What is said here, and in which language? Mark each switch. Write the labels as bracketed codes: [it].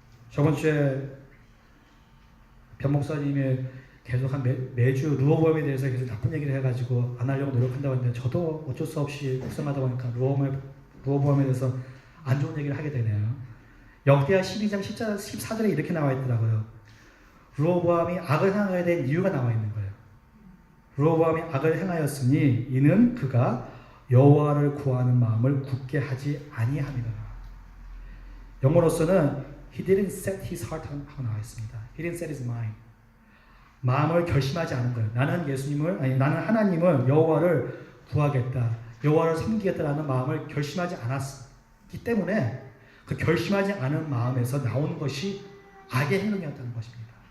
[ko] 저번 주에 변 목사님이 계속 매주 루어보험에 대해서 계속 나쁜 얘기를 해가지고 안 하려고 노력한다고 했는데 저도 어쩔 수 없이 목사하다 보니까 루어보험에 대해서 안 좋은 얘기를 하게 되네요. 역대하 12장 14절에 이렇게 나와 있더라고요. 르호보암이 악을 행하게 된 이유가 나와 있는 거예요. 르호보암이 악을 행하였으니 이는 그가 여호와를 구하는 마음을 굳게 하지 아니함이라. 영어로서는 [en] He didn't set his heart on [ko] 하고 나와 있습니다. [en] He didn't set his mind. [ko] 마음을 결심하지 않은 거예요. 나는 하나님을 여호와를 구하겠다. 여호와를 섬기겠다라는 마음을 결심하지 않았기 때문에 그 결심하지 않은 마음에서 나오는 것이 악의 행동이었다는 것입니다.